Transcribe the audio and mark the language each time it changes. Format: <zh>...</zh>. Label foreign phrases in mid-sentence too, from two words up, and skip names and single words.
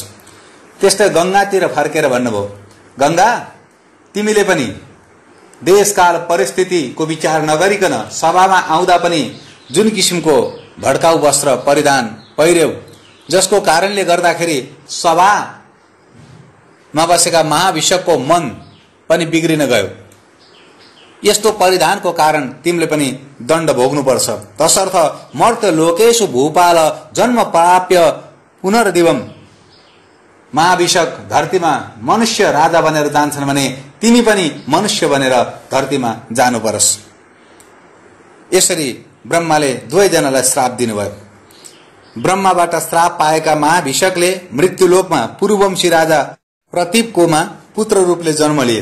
<ne>त्यस्तै गंगातिर फर्केर भन्नुभयो, गंगा, तिमीले पनि देशकाल परिस्थितिको विचार नगरिकन सभामा आउँदा पनि जुन किसिमको भड्काउ वस्त्र परिधान पहिर्यौ, जसको कारणले गर्दाखेरि सभामा बसेका महाभिषकको मन पनि बिग्रिन गयो। यस्तो परिधानको कारण तिमीले पनि दण्ड भोग्नुपर्छ।</ne> <sa>तसर्थ मर्त्य लोकेषु भूपाल जन्म प्राप्य पुनर्दिवम।</sa> <ne>महाभिषक धरतीमा मनुष्य राजा बनेर जान्छन् भने तिमी पनि मनुष्य बनेर धरतीमा जानु पर्छ। यसरी ब्रह्माले दुवैजनालाई श्राप दिनुभयो। ब्रह्माबाट श्राप पाएका महाभिषकले मृत्युलोकमा पूर्ववंशी राजा प्रतीपकोमा पुत्र रूपले जन्म लिए।</ne>